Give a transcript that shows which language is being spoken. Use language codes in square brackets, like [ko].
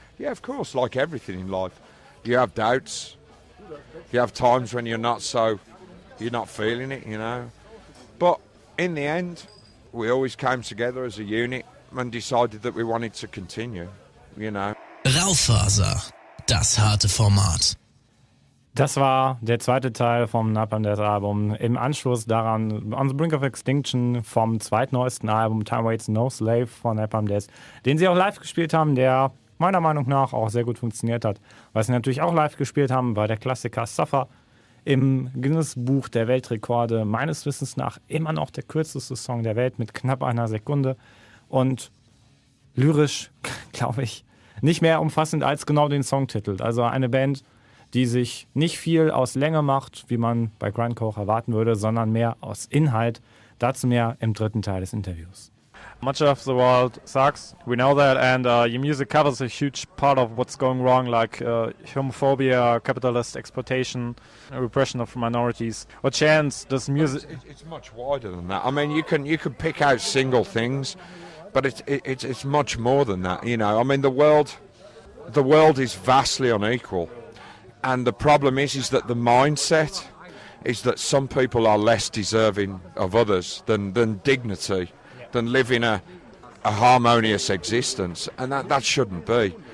[en] Yeah, of course, like everything in life. You have doubts. You have times when you're not feeling it, you know. But in the end, we always came together as a unit and decided that we wanted to continue, you know. [de] Raufaser, das harte Format. Das war der zweite Teil vom Napalm Death Album. Im Anschluss daran On the Brink of Extinction vom zweitneuesten Album Time Waits No Slave von Napalm Death, den sie auch live gespielt haben, der meiner Meinung nach auch sehr gut funktioniert hat. Was sie natürlich auch live gespielt haben, war der Klassiker Suffer. Im Guinness-Buch der Weltrekorde meines Wissens nach immer noch der kürzeste Song der Welt mit knapp einer Sekunde. Und lyrisch, glaube ich, nicht mehr umfassend als genau den Songtitel. Also eine Band, die sich nicht viel aus Länge macht, wie man bei Grindcore erwarten würde, sondern mehr aus Inhalt. Dazu mehr im dritten Teil des Interviews. [en] Much of the world sucks, we know that, and your music covers a huge part of what's going wrong, like homophobia, capitalist exploitation, repression of minorities. What chance does music... It's much wider than that. I mean, you can pick out single things, but it's much more than that, you know. I mean, the world is vastly unequal, and the problem is that the mindset is that some people are less deserving of others than dignity, than living a harmonious existence, and that shouldn't be.